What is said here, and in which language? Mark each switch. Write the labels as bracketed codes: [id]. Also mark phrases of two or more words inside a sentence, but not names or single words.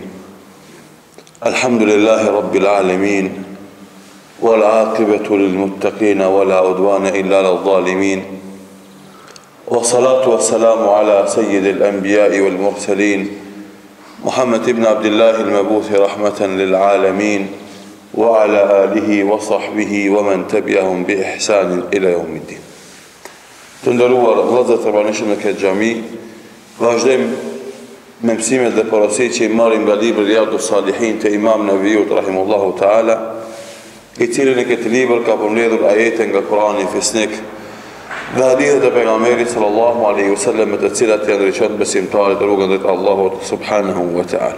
[ar] الحمد لله رب العالمين، والعاقبة للمتقين ولا عدوان إلا على الظالمين، والصلاة والسلام على سيد الأنبياء والمرسلين محمد بن عبد الله المبعوث رحمة للعالمين، وعلى آله وصحبه ومن تبعهم بإحسان إلى يوم الدين. [sq] Të nderuar vëllezër të pranishëm në këtë xhami, vazhdojmë me mësimet dhe porositë që i marrim nga libri Riyadus Salihin të Imam Nevaviut [ar] رحمه الله تعالى, [sq] i cili në këtë libër ka përmbledhur ajete nga Kurani fisnik dhe hadithe të pejgamberit [ar] صلى الله عليه وسلم, [sq] me të cilat janë drejtuar besimtarët rrugën drejt Allahut [ar] سبحانه وتعالى.